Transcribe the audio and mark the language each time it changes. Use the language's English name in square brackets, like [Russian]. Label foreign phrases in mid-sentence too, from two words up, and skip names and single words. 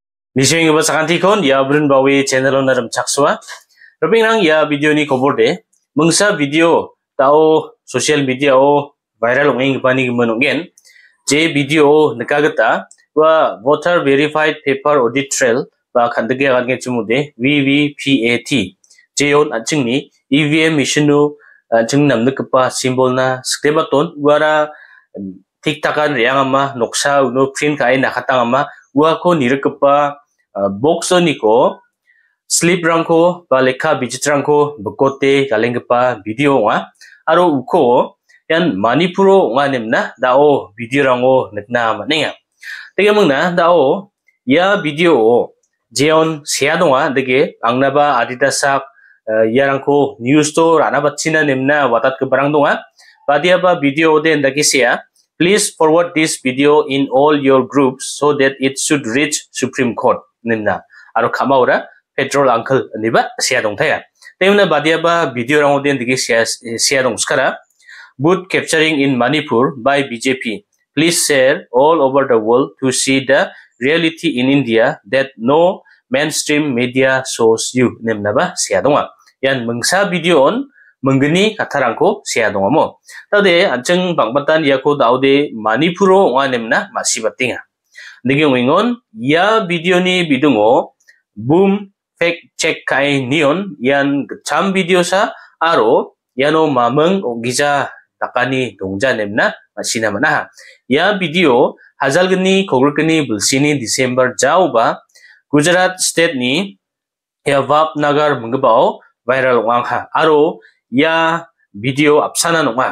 [Garo] Nising iba sa kantikon, ya brun bawi channel on naram chakswa. Rabing nang ya video ni kobor de. Mungsa video tao [English] social media [Garo] o viral ongeng pani gimonongen. Je video nakagata wa [English] voter verified paper audit trail [Garo] ba khandage gange chumude VVPAT. Je on achingni [English] EVM machine [Garo] chung namnukpa symbol na skribaton wara tiktakan riangama noksa uno print kai nakatangama wa ko nirukpa box niko slip rangko ba lekha bijitrangko bekote galengpa video nga aro uko yan manipuro nga nemna dao video rango netna manenga tegemungna dao ya video jeon seadonga dege angnaba adidasak yarangko news to rana batchina nemna watat ke barang donga badiaba video den dagi sea. [English] Please forward this video in all your groups so that it should reach Supreme Court. [Garo] Nimna. Aro kamaura [English] petrol uncle [Garo] niba siya dong thaya. Temna badiaba video rango den digi siya dong skara. [English] Boot capturing in Manipur by BJP. Please share all over the world to see the reality in India that no mainstream media shows you. [Garo] Nimna ba siya donga. Yan mengsa video on menggeni katarangko siya donga mo. Tade anceng bangbatan yako daude Manipuro nga nemna masih batinga. Digi wingon ya video ni bidungo boom [English] fact check [Garo] kai nion yan cham video sa aro yano mameng ogija takani dongja nemna masina manaha. Ya video hazalgni kogulgni bulsini December jauba Gujarat state ni ya Vapnagar mengbao viral wangha aro ya video apsana nonga.